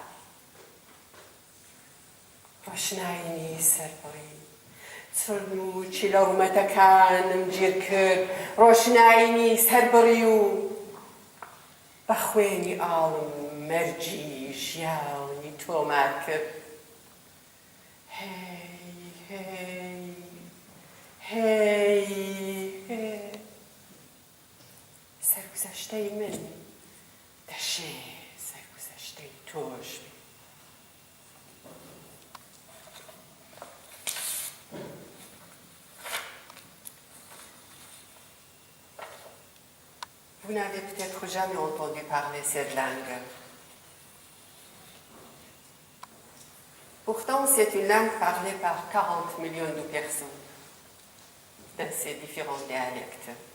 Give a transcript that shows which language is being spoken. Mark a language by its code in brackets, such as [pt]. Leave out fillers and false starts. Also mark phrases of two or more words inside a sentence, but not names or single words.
[ckb] ڕۆشنایی سەربڕی چڕن و چیلەومەتەکانم گیر کرد ڕۆشنایی سەربڕی و بە خوێنی ئاڵم مەرجی ژیانی تۆمار کرد سەرگوزەشتەی من دەشێ سەرگوزەشتەی تۆش بێ [fr] Vous n'avez peut-être jamais entendu parler cette langue. Pourtant, c'est une langue parlée par 40 millions de personnes dans ces différents dialectes.